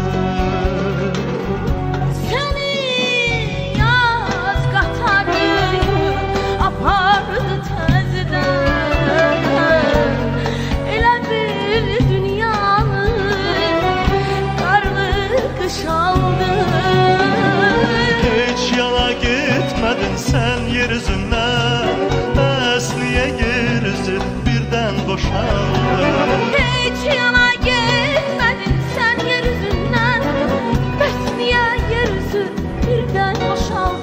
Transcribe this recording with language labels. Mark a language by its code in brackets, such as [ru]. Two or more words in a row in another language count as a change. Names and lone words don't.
[az] Seni yaz qatarı apardı tezdən. Elə bir dünyanı qarlı qış aldı. [tr] Heç yana gitmedin sen yeryüzünden. Bəs niye yeryüzü birden boşaldı? Heç yana gitmedin sen yeryüzünden. Bəs niye yeryüzü birden boşaldı?